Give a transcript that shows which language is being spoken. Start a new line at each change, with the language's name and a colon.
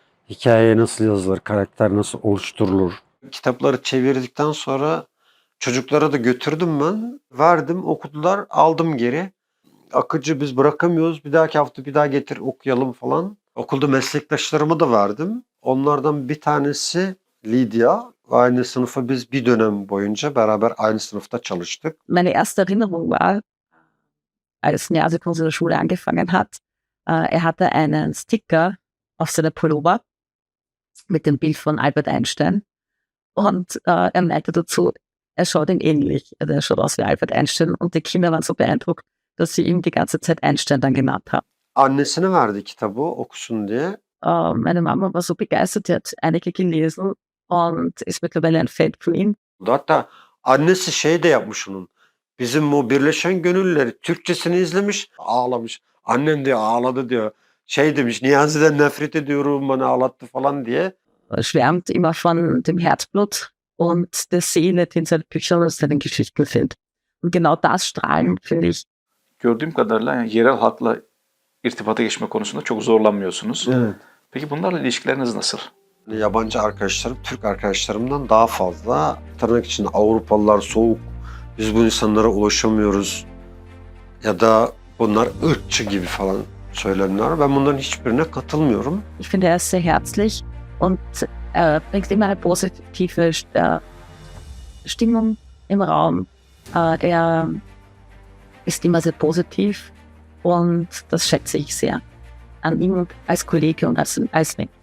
Turkish: Hikaye nasıl yazılır, karakter nasıl oluşturulur. Kitapları çevirdikten sonra çocuklara da götürdüm ben. Verdim, okudular, aldım geri. Akıcı biz bırakamıyoruz. Bir dahaki hafta bir daha getir okuyalım falan. Okulda meslektaşlarıma da verdim. Onlardan bir tanesi Lydia. Aynı sınıfa biz bir dönem boyunca beraber aynı sınıfta çalıştık.
German: Meine erste Erinnerung war, als Nerzik unsere Schule angefangen hat. Er hatte einen Sticker auf seiner Pullover mit dem Bild von Albert Einstein. Und er meinte dazu, er schaut ihn ähnlich. Also er schaut aus wie Albert Einstein. Und die Kinder waren so beeindruckt, dass sie ihm die ganze Zeit Einstein dann genannt haben.
Turkish: Annesine verdi kitabı okusun diye.
German: Meine Mama war so begeistert, die hat einige gelesen und ist mittlerweile ein Fan von ihm.
Turkish: Hatta annesi şey de yapmış onun. Bizim o Birleşen Gönüllüleri Türkçesini izlemiş, ağlamış. Annem diyor ağladı diyor. Şey demiş, Niyazi'den nefret ediyorum, bana ağlattı falan diye.
German: Schwärmt immer von dem Herzblut und der Seele, die in seinen Büchern und seinen Geschichten sind. Und genau das strahlen, finde ich.
Turkish: Gördüğüm kadarıyla yani yerel halkla irtibata geçme konusunda çok zorlanmıyorsunuz. Evet. Peki bunlarla ilişkileriniz nasıl? Yabancı arkadaşlarım, Türk arkadaşlarımdan daha fazla. Tırnak içinde Avrupalılar soğuk, biz bu insanlara ulaşamıyoruz. Ya da bunlar ırkçı gibi falan söylemler. Ben bunların hiçbirine katılmıyorum.
German: Ich finde, er ist sehr herzlich und bringt immer eine positive Stimmung im Raum. Er ist immer sehr positiv und das schätze ich sehr an ihm als Kollege und als Mensch.